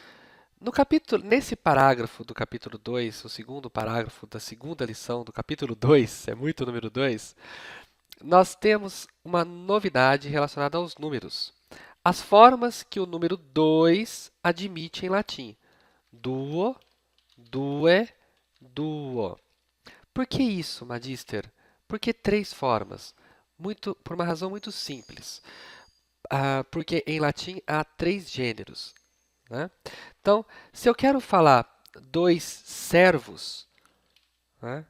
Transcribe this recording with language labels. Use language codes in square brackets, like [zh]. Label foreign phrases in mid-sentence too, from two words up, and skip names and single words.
[pt] Nesse parágrafo do capítulo 2, o segundo parágrafo da segunda lição do capítulo 2, é muito número 2, nós temos uma novidade relacionada aos números. As formas que o número 2 admite em latim. [la] Duo, due, duo. [pt] Por que isso, Magister? Por que três formas? Por uma razão muito simples. Porque em latim há três gêneros. Né? Então, se eu quero falar dois servos, né?